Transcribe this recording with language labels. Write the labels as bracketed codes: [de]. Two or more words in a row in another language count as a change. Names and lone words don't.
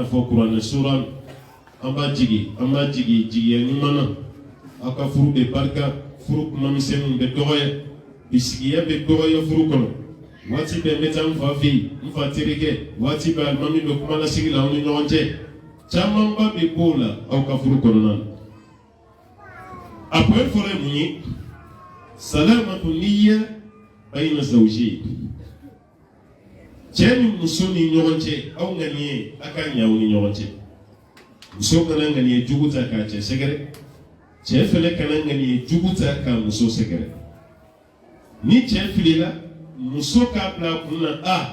[bm] fɔ kuranɛ sura an b'a jigi jigiya ɲuman na aw ka furu bɛ barika furu kuma misɛnninw bɛ dɔgɔya bisigiya bɛ dɔgɔya furu kɔnɔ waati bɛɛ n bɛ taa n fa fɛ yen n fa terikɛ waati bɛɛ alimami bɛ kuma lasigi la aw ni ɲɔgɔn cɛ camanba bɛ b'o la aw ka furu kɔnɔna na a point fɔlɔ ye mun ye [ar] سلامة نية بين زوجين [bm] cɛ ni muso ni ɲɔgɔn cɛ aw ŋaniye a ka ɲɛ aw ni ɲɔgɔn cɛ muso kana ŋaniye jugu ta k'a cɛ sɛgɛrɛ cɛ fɛnɛ kana ŋaniye jugu ta k'a muso sɛgɛrɛ ni cɛ filila muso k'a bila a kun na